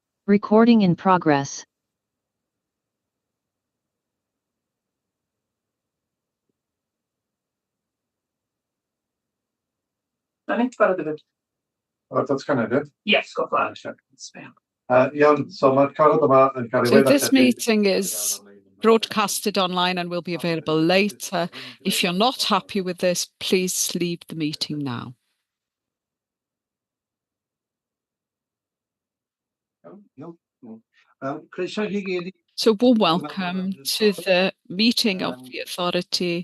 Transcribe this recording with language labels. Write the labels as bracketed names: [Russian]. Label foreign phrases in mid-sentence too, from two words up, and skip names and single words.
[English] Recording in progress. That's kind of good. Yes, got that. [Welsh] So mae'r cyfarfod yma yn cael ei [English] So this [Welsh] weddarlledu. [English] meeting is broadcasted online and will be available later. If you're not happy with this, please leave the meeting now. So warm welcome to the meeting of the authority.